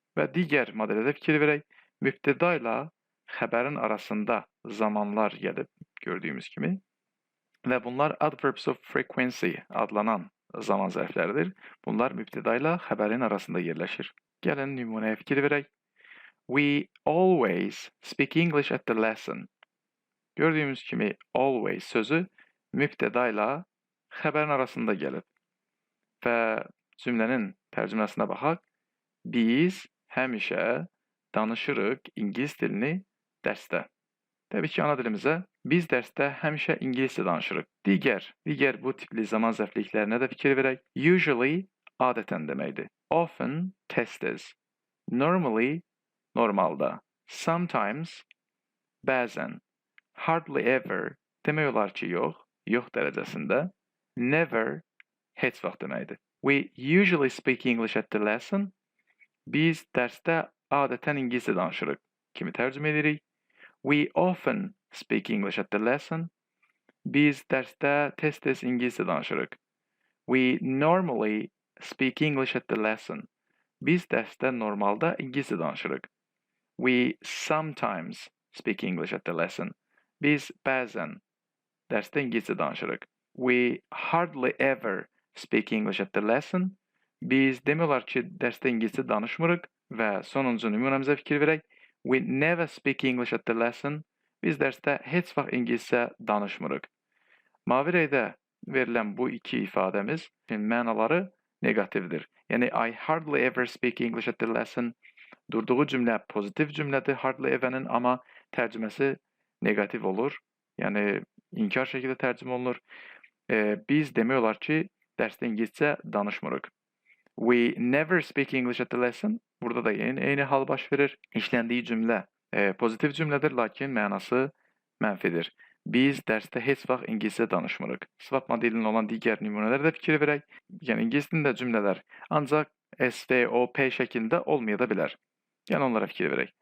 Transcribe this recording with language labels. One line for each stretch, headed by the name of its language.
Azerbaijani: Və digər modelə fikir verək. Mübtəda ilə xəbərin arasında zamanlar gəlib gördüyümüz kimi və bunlar
English: adverbs of frequency
Azerbaijani: adlanan zaman zərfləridir. Bunlar mübtəda ilə xəbərin arasında yerləşir. Gəlin nümunəyə fikir verək.
English: We always speak English at the lesson.
Azerbaijani: Gördüyümüz kimi always sözü mübtəda ilə xəbərin arasında gəlib. Və cümlənin tərcüməsinə baxaq. Biz həmişə danışırıq İngilis dilini dərsdə. Təbii ki, ana dilimizə biz dərsdə həmişə ingiliscə danışırıq. Digər bu tipli zaman zərfliklərinə də fikir verək. Usually adətən deməkdir. Often tez-tez. Normally normalda. Sometimes bəzən. Hardly ever demək olar ki, yox dərəcəsində. Never heç vaxt deməkdir.
English: We usually speak English at the lesson.
Azerbaijani: Biz dərsdə adətən ingiliscə danışırıq kimi tərcümə edirik.
English: We often speak English at the lesson.
Azerbaijani: Biz dərsdə tez-tez ingiliscə danışırıq.
English: We normally speak English at the lesson.
Azerbaijani: Biz dərsdə normalda ingiliscə danışırıq.
English: We sometimes speak English at the lesson.
Azerbaijani: Biz bəzən dərsdə ingiliscə danışırıq.
English: We hardly ever speak English at the lesson.
Azerbaijani: Biz demək olar ki, dərsdə ingiliscə danışmırıq və sonuncu nümunəmizə fikir verək.
English: We never speak English at the lesson.
Azerbaijani: Biz dərsdə heç vaxt ingiliscə danışmırıq. Mavi rəngdə verilən bu iki ifadəmiz mənaları negativdir. Yəni,
English: I hardly ever speak English at the lesson.
Azerbaijani: Durduğu cümlə pozitiv cümlədir hardly ever'nin, amma tərcüməsi negativ olur. Yəni, inkar şəkildə tərcümə olunur. Biz demək olar ki, dərsdə ingiliscə danışmırıq.
English: We never speak English at the lesson.
Azerbaijani: Burada da eyni hal baş verir. İşləndiyi cümlə pozitiv cümlədir, lakin mənası mənfidir. Biz dərsdə heç vaxt ingiliscə danışmırıq. Sıfat modelinin olan digər nümunələrə də fikir verək. Yəni, ingilis dilində cümlələr ancaq S, O, P şəklində olmaya da bilər. Yəni, onlara fikir verək.